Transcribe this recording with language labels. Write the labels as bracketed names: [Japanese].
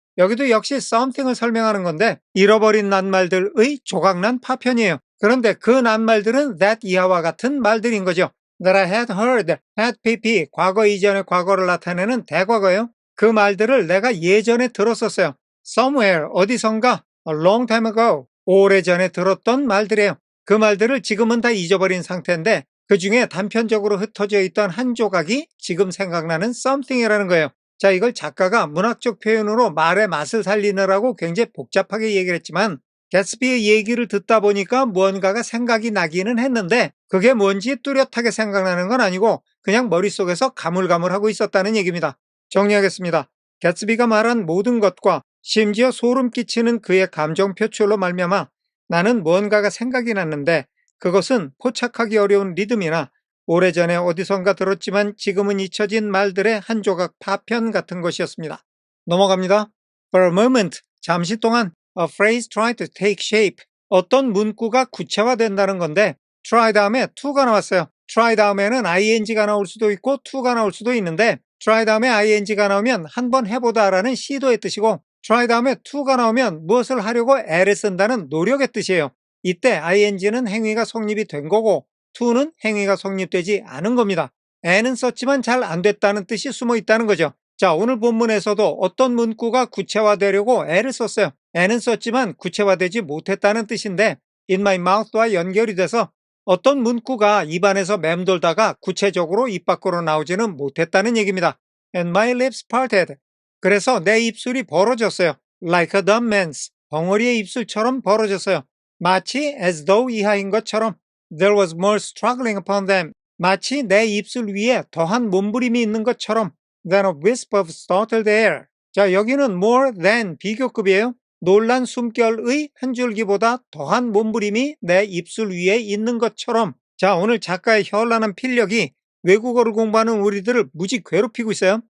[Korean] 여기도 역시 something을 설명하는 건데 잃어버린 낱말들의 조각난 파편이에요. 그런데 그 낱말들은 that 이하와 같은 말들인 거죠. [English] That I had heard, had pp, [Korean] 과거 이전의 과거를 나타내는 대과거예요. 그 말들을 내가 예전에 들었었어요. Somewhere, 어디선가, [English] a long time ago, [Korean] 오래전에 들었던 말들이에요. 그 말들을 지금은 다 잊어버린 상태인데 그 중에 단편적으로 흩어져 있던 한 조각이 지금 생각나는 something이라는 거예요. 자, 이걸 작가가 문학적 표현으로 말의 맛을 살리느라고 굉장히 복잡하게 얘기를 했지만 개츠비의 얘기를 듣다 보니까 무언가가 생각이 나기는 했는데 그게 뭔지 뚜렷하게 생각나는 건 아니고 그냥 머릿속에서 가물가물하고 있었다는 얘기입니다. 정리하겠습니다. 개츠비가 말한 모든 것과 심지어 소름 끼치는 그의 감정 표출로 말미암아 나는 무언가가 생각이 났는데 그것은 포착하기 어려운 리듬이나 오래전에 어디선가 들었지만 지금은 잊혀진 말들의 한 조각 파편 같은 것이었습니다. 넘어갑니다. [English] For a moment, [Korean] 잠시 동안 [English] a phrase tried to take shape. [Korean] 어떤 문구가 구체화된다는 건데 try 다음에 to가 나왔어요. try 다음에는 ing가 나올 수도 있고 to가 나올 수도 있는데 try 다음에 ing가 나오면 한번 해보다라는 시도의 뜻이고 try 다음에 to가 나오면 무엇을 하려고 애를 쓴다는 노력의 뜻이에요. 이때 ing는 행위가 성립이 된 거고 to는 행위가 성립되지 않은 겁니다. 애는 썼지만 잘 안 됐다는 뜻이 숨어 있다는 거죠. 자, 오늘 본문에서도 어떤 문구가 구체화되려고 애를 썼어요. 애는 썼지만 구체화되지 못했다는 뜻인데 [English] in my mouth [Korean] 와 연결이 돼서 어떤 문구가 입안에서 맴돌다가 구체적으로 입 밖으로 나오지는 못했다는 얘기입니다. [English] And my lips parted. [Korean] 그래서 내 입술이 벌어졌어요. [English] Like a dumb man's. [Korean] 벙어리의 입술처럼 벌어졌어요. [English] 마치 as though [Korean] 이하인 것처럼 [English] there was more struggling upon them. [Korean] 마치 내 입술 위에 더한 몸부림이 있는 것처럼 [English] than a wisp of startled air. [Korean] 자, 여기는 more than 비교급이에요. 놀란 숨결의 한 줄기보다 더한 몸부림이 내 입술 위에 있는 것처럼. 자, 오늘 작가의 현란한 필력이 외국어를 공부하는 우리들을 무지 괴롭히고 있어요.